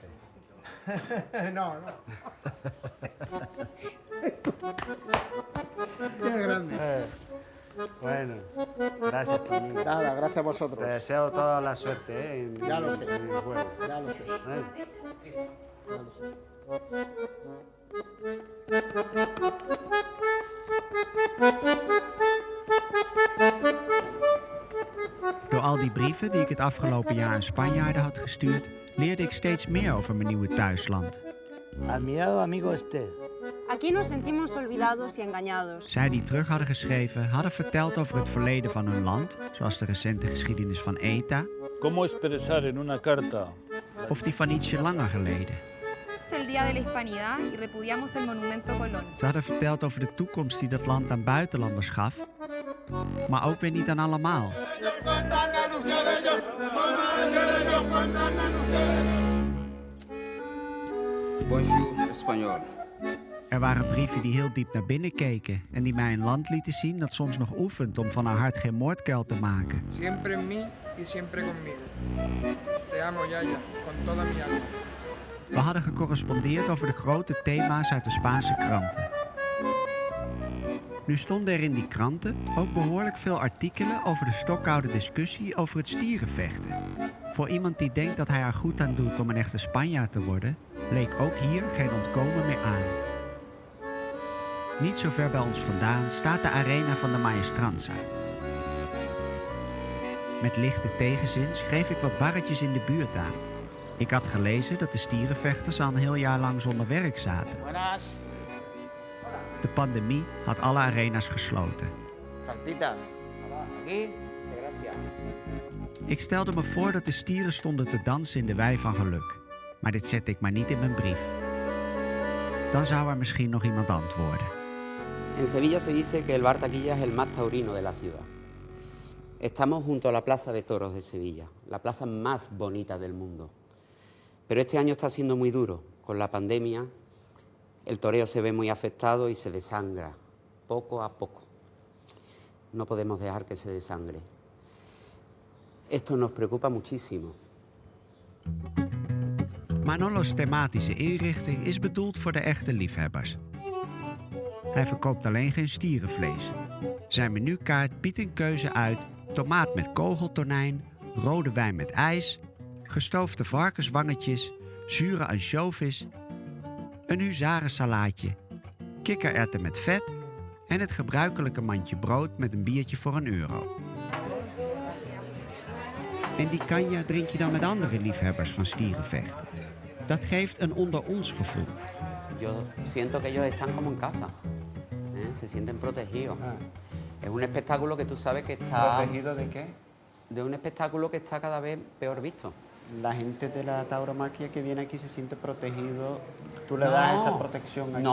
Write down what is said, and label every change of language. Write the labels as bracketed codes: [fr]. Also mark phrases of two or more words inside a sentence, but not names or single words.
[es] No, no. Qué grande. Bueno, gracias, Toñín. Nada, gracias a Te vosotros. deseo toda la suerte, ¿eh? Ya lo sé. En el juego. Ya lo sé. ¿Eh? Ya lo sé. [nl] Door al die brieven die ik het afgelopen jaar aan Spanjaarden had gestuurd, leerde ik steeds meer over mijn nieuwe thuisland. [es] Admirado amigo usted. Aquí nos sentimos olvidados y engañados. [nl] Zij die terug hadden geschreven, hadden verteld over het verleden van hun land, zoals de recente geschiedenis van ETA, [es] ¿Cómo expresar en una carta? [nl] of die van ietsje langer geleden. [es] Es el Día de la Hispanidad y repudiamos el Monumento Colón. [nl] Ze hadden verteld over de toekomst die dat land aan buitenlanders gaf, maar ook weer niet aan allemaal. [es] Bonjour, español. [nl] Er waren brieven die heel diep naar binnen keken en die mij een land lieten zien dat soms nog oefent om van haar hart geen moordkuil te maken. [es] Siempre en mí y siempre conmigo. Te amo, Yaya, con toda mi alma. [nl] We hadden gecorrespondeerd over de grote thema's uit de Spaanse kranten. Nu stonden er in die kranten ook behoorlijk veel artikelen over de stokoude discussie over het stierenvechten. Voor iemand die denkt dat hij er goed aan doet om een echte Spanjaard te worden, bleek ook hier geen ontkomen meer aan. Niet zo ver bij ons vandaan staat de arena van de Maestranza. Met lichte tegenzin schreef ik wat barretjes in de buurt aan. Ik had gelezen dat de stierenvechters al een heel jaar lang zonder werk zaten. [es] Buenas. [nl] De pandemie had alle arena's gesloten. [es] Cartita. Aquí. [nl] Ik stelde me voor dat de stieren stonden te dansen in de wei van geluk. Maar dit zette ik maar niet in mijn brief. Dan zou er misschien nog iemand antwoorden. [es] En Sevilla se dice que el bar Taquilla es el más taurino de la ciudad. Estamos junto a la Plaza de Toros de Sevilla, la plaza más bonita del mundo. Pero este año está siendo muy duro. Con la pandemia, el toreo se ve muy afectado y se desangra, poco a poco. No podemos dejar que se desangre. Esto nos preocupa muchísimo. [nl] Manolos thematische inrichting is bedoeld voor de echte liefhebbers. Hij verkoopt alleen geen stierenvlees. Zijn menukaart biedt een keuze uit tomaat met kogeltonijn, rode wijn met ijs, gestoofde varkenswangetjes, zure ansjovis, een huzarensalaatje, kikkererwten met vet en het gebruikelijke mandje brood met een biertje voor €1. En die kanja drink je dan met andere liefhebbers van stierenvechten. Dat geeft een onder ons gevoel. [es] Yo siento que ellos están como en casa. Se sienten protegidos. Es un espectáculo que tú sabes que está... ¿Protegido de qué? De un espectáculo que está cada vez peor visto. La gente de la tauromaquia que viene aquí se siente protegido. ¿Tú le das esa protección aquí?